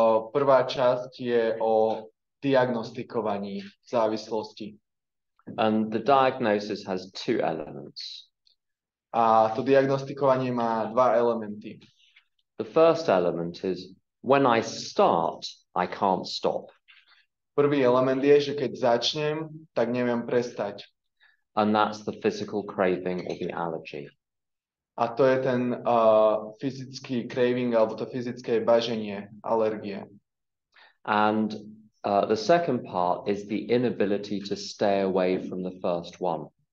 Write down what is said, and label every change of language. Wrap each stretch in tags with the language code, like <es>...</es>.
<sk>Prvá časť je o diagnostikovaní závislosti.</sk> <en>And the diagnosis has 2 elements.</en> <sk>A to diagnostikovanie má 2 elementy.</sk> <en>The first element is when I start, I can't stop.</en> <sk>Prvý element je, že keď začnem, tak neviem prestať.</sk> <en>And that's the physical craving or the allergy.</en> <sk>A to je ten fyzický craving alebo to fyzické baženie, alergie.</sk> <en>And the second part is the inability to stay away from the first one.</en>